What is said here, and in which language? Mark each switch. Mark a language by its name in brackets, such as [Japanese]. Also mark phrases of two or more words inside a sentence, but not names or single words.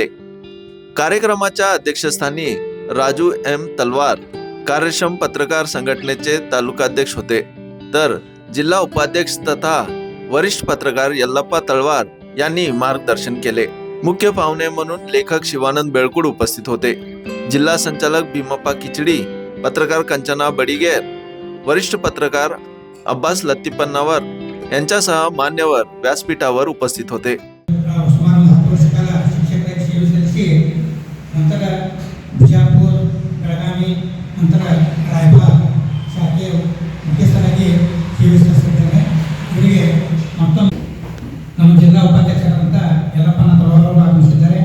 [Marathi] कार्यक्रमाच्या अध्यक्षस्थानी राजू एम तलवार कार्यक्षम पत्रकार संघटनेचे तालुकाध्यक्ष होते, तर जिल्हा उपाध्यक्ष तथा वरिष्ठ पत्रकार यल्लप्पा तळवार यांनी मार्गदर्शन केले. मुख्य पाहुणे म्हणून लेखक शिवानंद बेळकुड उपस्थित होते. जिल्हा संचालक भीमप्पा खिचडी, पत्रकार कंचना बडिगेर, वरिष्ठ पत्रकार अब्बास लत्तीपन्नावर यांच्यासह मान्यवर व्यासपीठावर उपस्थित होते. [Kannada] ನಂತರ ಬಿಜಾಪುರ, ಬೆಳಗಾವಿ, ನಂತರ ರಾಯಬಾಗ್ ಶಾಖೆಯ ಮುಖ್ಯಸ್ಥರಾಗಿ ಸೇವೆ ಸಲ್ಲಿಸಿದ್ದೇನೆ. ಇವರಿಗೆ ಮತ್ತೊಂದು ನಮ್ಮ ಜಿಲ್ಲಾ ಉಪಾಧ್ಯಕ್ಷರಾದಂಥ ಯಲ್ಲಪ್ಪನ ತಳವಾರವರು ಆಗಮಿಸಿದ್ದಾರೆ.